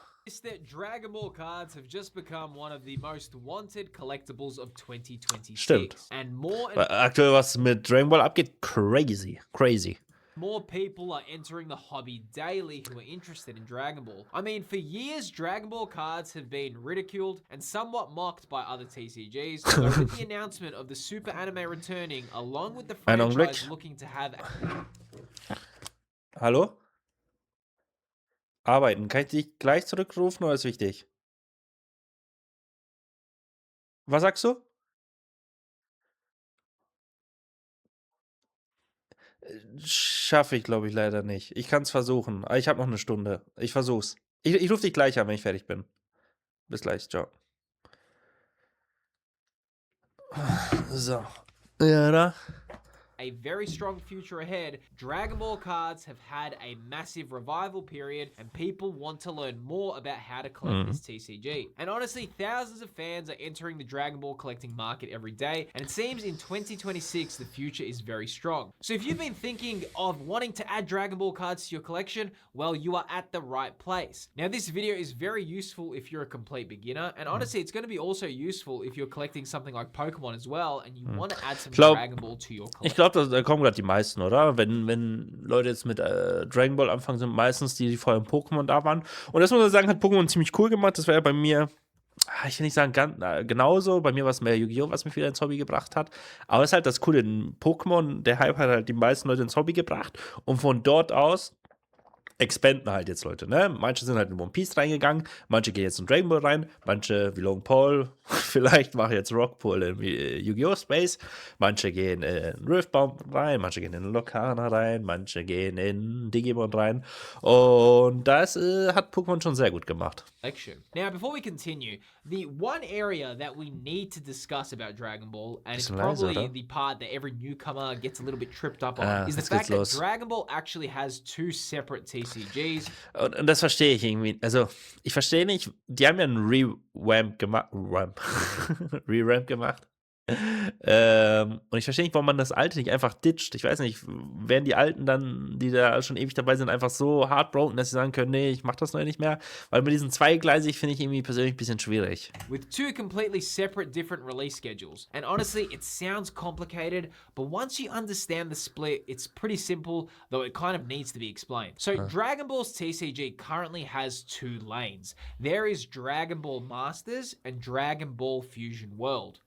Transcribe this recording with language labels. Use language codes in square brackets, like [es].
[en] Is that Dragon Ball cards have just become one of the most wanted collectibles of 2026. [de] Stimmt. [en] And more [de] Aktuell, was mit Dragon Ball abgeht, crazy. [en] More people are entering the hobby daily who are interested in Dragon Ball. I mean, for years, Dragon Ball cards have been ridiculed and somewhat mocked by other TCGs, but with the announcement of the Super Anime returning, along with the franchise looking to have... [de] Hallo? Arbeiten. Kann ich dich gleich zurückrufen oder ist wichtig? Was sagst du? Schaffe ich, glaube ich, leider nicht. Ich kann es versuchen. Aber ich habe noch eine Stunde. Ich versuch's. Ich rufe dich gleich an, wenn ich fertig bin. Bis gleich. Ciao. So. Ja, da. [en] A very strong future ahead, Dragon Ball cards have had a massive revival period and people want to learn more about how to collect this TCG. And honestly, thousands of fans are entering the Dragon Ball collecting market every day, and it seems in 2026 the future is very strong. So if you've been thinking of wanting to add Dragon Ball cards to your collection, well, you are at the right place. Now this video is very useful if you're a complete beginner, and honestly it's going to be also useful if you're collecting something like Pokemon as well and you want to add some Dragon Ball to your collection. [de] Ich glaube, da kommen gerade die meisten, oder? Wenn Leute jetzt mit Dragon Ball anfangen, sind meistens die vorher im Pokémon da waren. Und das muss man sagen, hat Pokémon ziemlich cool gemacht. Das war ja bei mir, ich will nicht sagen genauso. Bei mir war es mehr Yu-Gi-Oh!, was mich wieder ins Hobby gebracht hat. Aber es ist halt das Coole, in Pokémon, der Hype hat halt die meisten Leute ins Hobby gebracht. Und von dort aus expanden halt jetzt Leute, ne? Manche sind halt in One Piece reingegangen, manche gehen jetzt in Dragon Ball rein, manche wie Logan Paul, vielleicht machen jetzt Rockpool in Yu-Gi-Oh! Space, manche gehen in Riftbound rein, manche gehen in Lokana rein, manche gehen in Digimon rein und das hat Pokémon schon sehr gut gemacht. [en] Now, before we continue, the one area that we need to discuss about Dragon Ball, and it's probably the part that every newcomer gets a little bit tripped up on, is the fact that Dragon Ball actually has two separate TCGs. [de] Und das verstehe ich irgendwie. Also, ich verstehe nicht, die haben ja einen Revamp gemacht. Revamp gemacht. Und ich verstehe nicht, warum man das Alte nicht einfach ditcht. Ich weiß nicht, werden die Alten dann, die da schon ewig dabei sind, einfach so heartbroken, dass sie sagen können, nee, ich mach das neu nicht mehr. Weil mit diesen zweigleisig finde ich irgendwie persönlich ein bisschen schwierig. [en] With two completely separate different release schedules. And honestly, it sounds complicated, but once you understand the split, it's pretty simple, though it kind of needs to be explained. So Dragon Ball's TCG currently has two lanes. There is Dragon Ball Masters and Dragon Ball Fusion World.